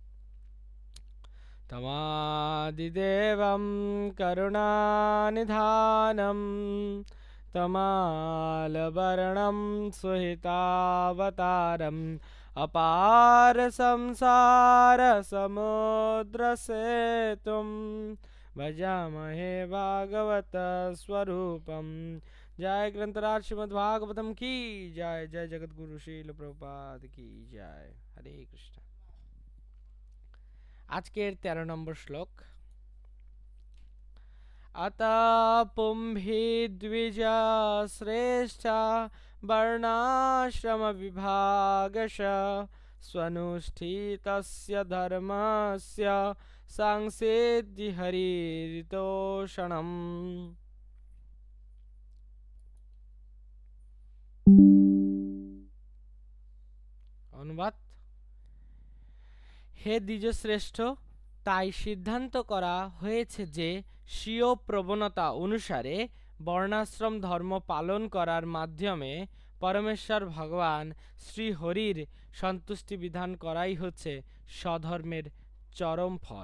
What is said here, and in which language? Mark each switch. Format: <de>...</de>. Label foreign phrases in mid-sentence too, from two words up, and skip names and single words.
<sa>तमादिदेवं करुणानिधानं तमालवर्णं सुहितावतारम् अपार संसार समुद्र सेतुं भजामहे भागवत स्वरूपम।</sa> <hi>जय ग्रंथराज श्रीमद्भागवतम की जय। जय जगत गुरु श्रील प्रभुपाद की जय।</hi> <sa>हरे कृष्ण।</sa> <bn>আজকের 13 নম্বর শ্লোক।</bn> <sa>अतः पुंभिद्विज श्रेष्ठा वर्णाश्रम विभागश स्वनुष्ठितस्य धर्मस्य सांसिद्धि हरितोषणम्।</sa> <bn>অনুবাদ। হে দ্বিজশ্রেষ্ঠ, তাই সিদ্ধান্ত করা হয়েছে যে স্বীয় প্রবণতা অনুসারে বর্ণাশ্রম ধর্ম পালন করার মাধ্যমে পরমেশ্বর ভগবান শ্রী হরির সন্তুষ্টি বিধান করাই হচ্ছে স্বধর্মের চরম ফল।</bn>